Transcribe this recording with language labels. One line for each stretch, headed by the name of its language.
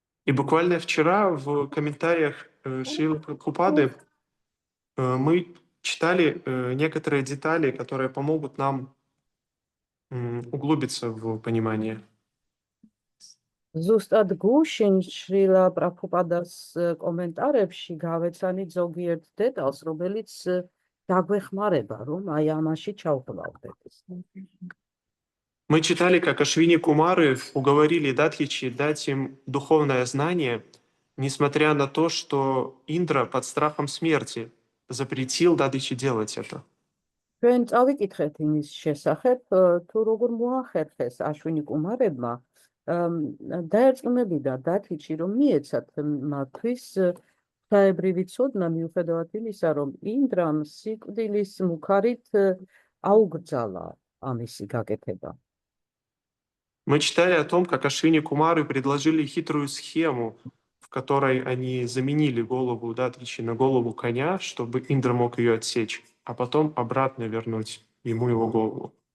Russian: И буквально вчера в комментариях Шрилы Прабхупады мы читали некоторые детали, которые помогут нам углубиться в понимание.
Georgian: ზუსტად გუშინ შრილა პრაბჰუპადას კომენტარებში გავეცანით ზოგიერთ დეტალს, რომელიც დაგვეხმარება, რომ აი ამაში ჩავყლავდეთ.
Russian: Мы читали, как Ашвини Кумары уговорили Дадхичи дать им духовное знание, несмотря на то, что Индра под страхом смерти запретил Дадхичи делать это.
Georgian: ჩვენ წავიკითხეთ იმის შესახებ, თუ როგორ მოახერხეს აშვინი კუმარებმა დაერწმუნებიდა დადჰიჩი, რომ მიეცათ მათთვის ღვთაებრივი ცოდნა, მიუხედავად იმისა, რომ ინდრამ სიკვდილის მუქარით აუგრძალა ამისი გაკეთება.
Russian: Мы читали о том, как Ашвини Кумары предложили хитрую схему, в которой они заменили голову Дадхичи на голову коня, чтобы Индра мог ее отсечь, а потом обратно вернуть ему его голову.